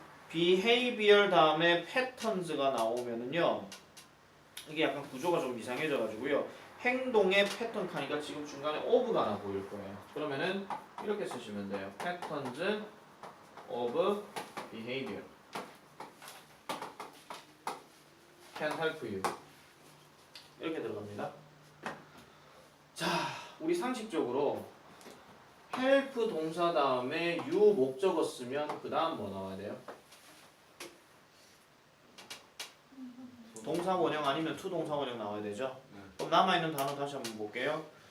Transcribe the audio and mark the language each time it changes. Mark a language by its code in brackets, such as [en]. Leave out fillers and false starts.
[ko] behavior 다음에 patterns가 나오면은요, 이게 약간 구조가 좀 이상해져 가지고요, 행동의 패턴 칸이가 지금 중간에 of가 하나 보일 거예요. 그러면은 이렇게 쓰시면 돼요. [en] patterns of behavior can help you. [ko] 이렇게 들어갑니다. 자, 우리 상식적으로 help 동사 다음에 you 목적어 쓰면 그 다음 뭐 나와야 돼요? 동사 원형 아니면 to 동사 원형 나와야 되죠? 그럼 남아있는 단어 다시 한번 볼게요.